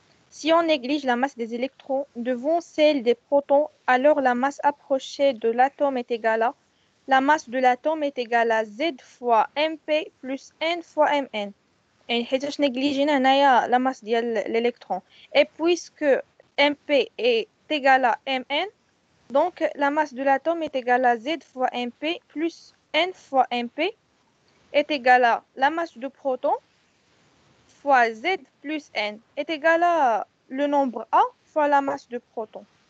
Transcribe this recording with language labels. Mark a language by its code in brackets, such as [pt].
[fr] Si on néglige la masse des électrons devant celle des protons, alors la masse approchée de l'atome est égale à la masse de l'atome est égale à Z fois MP plus N fois Mn. [ar] يعني حيتاش نيجليجينا هنايا [fr] la masse [ar] ديال l'électron. [fr] Et puisque MP est égal à Mn, donc la masse de l'atome est égale à Z fois Mp plus N fois Mp est égale à la masse de protons fois Z plus N est égale à le nombre A fois la masse de protons.